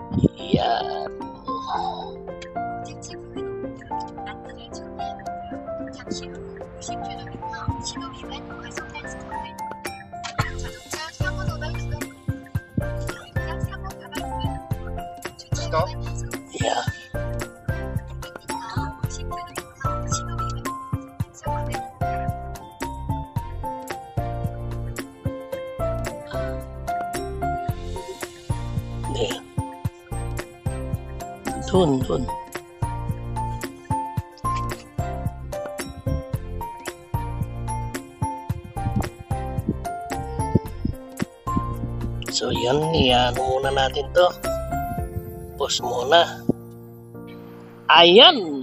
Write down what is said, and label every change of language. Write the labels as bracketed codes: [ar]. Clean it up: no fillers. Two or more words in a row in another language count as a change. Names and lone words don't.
[tl] Yan. [ko] 목적지 부근입니다. 안내를 종료합니다. 잠시 후 90km 신호 위반 과속 단속입니다. 자동차 사고 도발 구간 자동차 사고 도발 구간 주차 Stop. 위반 단속 Yeah. 90km 신호 위반 단속입니다. 네. [tl] Dun. So yan, muna natin to. Pause muna. Ayan!